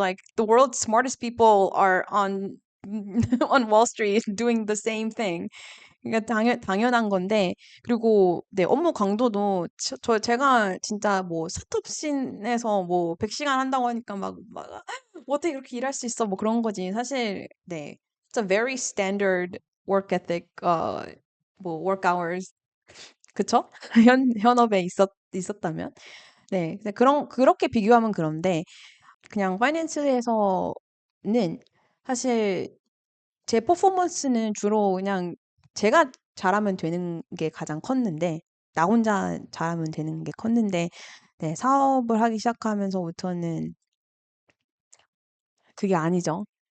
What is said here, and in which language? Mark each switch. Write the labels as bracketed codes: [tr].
[en] Like the world's smartest people are on on Wall Street doing the same thing. [ko] 그러니까 당연한 건데, 그리고, 네, 업무 강도도, 제가 진짜 뭐, 스타트업 씬에서 뭐, 100시간 한다고 하니까 뭐 어떻게 그렇게 일할 수 있어? 뭐 그런 거지. 사실, 네. [en] It's a very standard work ethic, 뭐, work hours. [ko] 그쵸? 현업에 있었다면. 네. 그렇게 비교하면 그런데, 그냥 파이낸스에서는 사실 제 퍼포먼스는 주로 그냥 제가 잘하면 되는 게 가장 컸는데, 나 혼자 잘하면 되는 게 컸는데, 네, 사업을 하기 시작하면서부터는 그게 아니죠.